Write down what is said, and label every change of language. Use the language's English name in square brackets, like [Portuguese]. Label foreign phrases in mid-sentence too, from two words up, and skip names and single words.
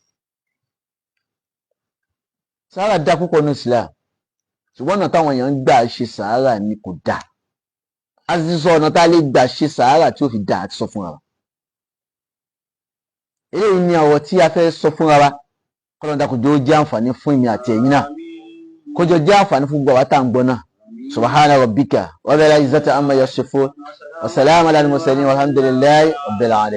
[Yoruba] Sàárà dá púpọ̀ ní Islam ṣùgbọ́n ọ̀nà táwọn èèyàn ń gbà ṣe sàárà ni kò dá a sì sọ ọ̀nà tá a lè gbà ṣe sàárà tí ó fi dá àti sọ fúnra wa. Eléyìí ni ọ̀rọ̀ tí a fẹ́ sọ fúnra wa kọ́lọ́n dàkú jẹ́ ó jẹ́ àǹfààní fún èmi àti ẹ̀yin náà kójọ jẹ́ àǹfààní fún gbogbo àwa tá à ń gbọ́ náà. [Arabic] سبحان ربك رب العزة عما يصفون وسلام على المرسلين والحمد لله رب العالمين.